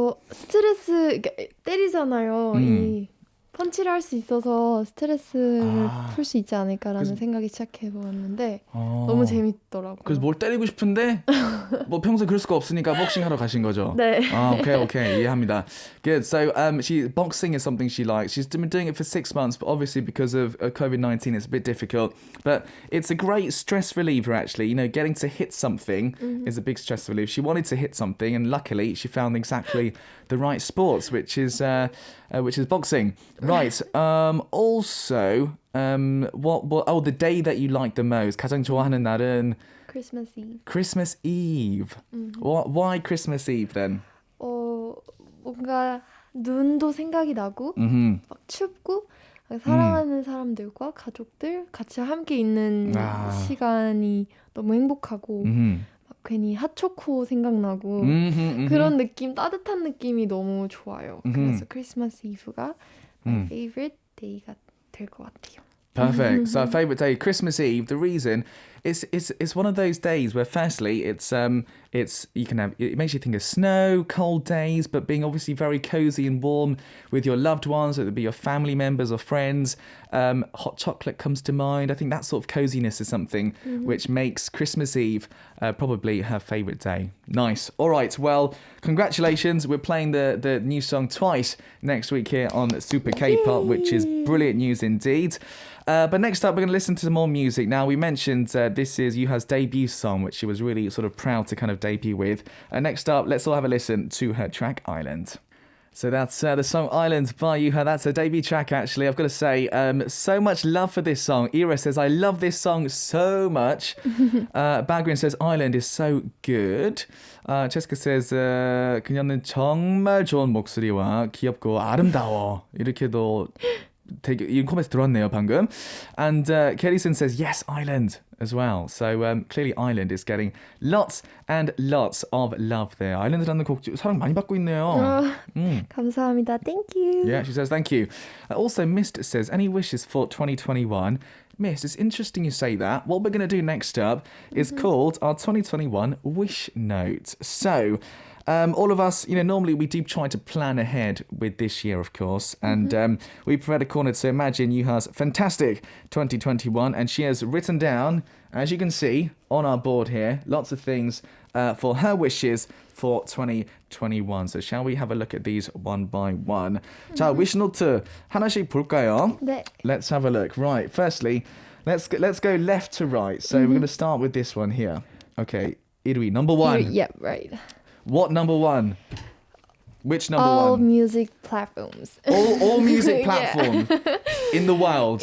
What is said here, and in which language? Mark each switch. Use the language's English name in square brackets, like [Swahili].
[Korean] 스트레스 그러니까 때리잖아요. 이 펀치를 할 수 있어서 스트레스를 풀 수 있지 않을까라는 생각이 시작해보았는데 너무 재밌더라고요. 그래서 뭘 때리고 싶은데 뭐 평소에 그럴 수가 없으니까 복싱하러 가신 거죠? 네. Okay, 이해합니다. Good. [English] So boxing is something she likes. She's been doing it for 6 months, but obviously because of COVID-19 it's a bit difficult. But it's a great stress reliever actually. You know, getting to hit something is a big stress relief. She wanted to hit something and luckily she found exactly the right sports, which is boxing. Right. Also, the day that you like the most. [Korean] 가장 좋아하는 날은 [English] Christmas Eve. Christmas Eve. Why Christmas Eve then? [Korean] 뭔가 눈도 생각이 나고 막 춥고 사랑하는 사람들과 가족들 같이 함께 있는 시간이 너무 행복하고 막 괜히 핫초코 생각나고 그런 느낌, 따뜻한 느낌이 너무 좋아요. 그래서 크리스마스 이브가 [English] my favorite day [Korean] 가 될 것 같아요. [English] Perfect. So our favourite day, Christmas Eve. The reason it's one of those days where firstly it makes you think of snow, cold days, but being obviously very cozy and warm with your loved ones, whether it be your family members or friends. Hot chocolate comes to mind. I think that sort of coziness is something which makes Christmas Eve probably her favourite day. Nice. All right. Well, congratulations. We're playing the new song twice next week here on Super K-Pop, which is brilliant news indeed. But next up, we're going to listen to some more music. Now, we mentioned this is YOUHA's debut song, which she was really sort of proud to kind of debut with. Next up, let's all have a listen to her track, Island. So that's the song Island by YOUHA. That's her debut track, actually. I've got to say, so much love for this song. Ira says, I love this song so much. Bagrin says, Island is so good. Jessica says, [Korean] 그녀는 정말 좋은 목소리와 귀엽고 아름다워. 이렇게도 되게 이 코멘트 들어왔네요 방금. [English] And Kerrison says yes, Island as well. So clearly Island is getting lots and lots of love there. [Korean] Island이라는 곡 사랑 많이 받고 있네요. 감사합니다. [English] Thank you. Yeah, she says thank you. Also, Mist says any wishes for 2021. Miss, it's interesting you say that. What we're going to do next up is called our 2021 Wish Note. So, all of us, normally we do try to plan ahead with this year, of course, and we prepared a corner to imagine YOUHA's fantastic 2021, and she has written down, as you can see on our board here, lots of things for her wishes for 2021. So shall we have a look at these one by one? [Korean] 자, wish-note 하나씩 볼까요? 네. [English] Let's have a look. Right, firstly, let's go left to right. So we're going to start with this one here. Okay, 1위, number one. Yeah, right. What number one? Which number All one? music platforms. All music Yeah. platforms in the world.